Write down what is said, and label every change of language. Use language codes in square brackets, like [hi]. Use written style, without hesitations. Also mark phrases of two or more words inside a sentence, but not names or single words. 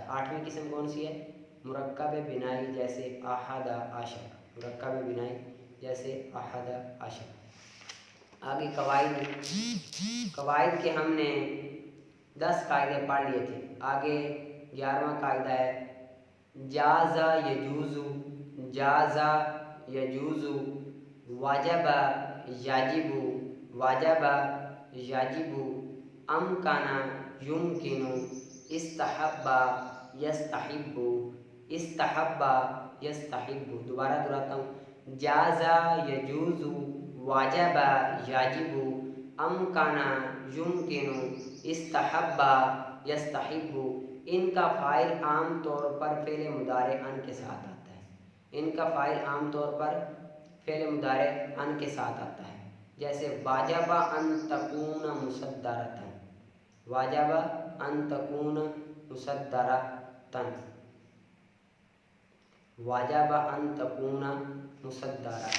[ur] آٹھویں قسم کون سی ہے؟ مرکب بنائی جیسے [ar] احد عشر۔ [ur] مرکب بنائی جیسے [ar] احد عشر۔ [ur] آگے قواعد کے ہم نے 10 قاعدے پڑھ لیے تھے۔ آگے 11واں قاعدہ ہے [ar] جاز یجوز، جاز یجوز، واجب یجب، واجب یجب، امکن یمکن، استحب یستحب، استحب یستحب۔ [ur] دوبارہ دہراتا ہوں، [ar] جاز یجوز، واجب یجب، امکن یمکن، استحب یستحب۔ [ur] ان کا فاعل عام طور پر فعل مضارع ان کے ساتھ آتا ہے۔ ان کا فاعل عام طور پر فعل مضارع ان کے ساتھ آتا ہے، جیسے [ar] واجب ان تکون مصدرۃ، واجب ان تکون مصدرۃ، واجب ان تکون مصدرۃ۔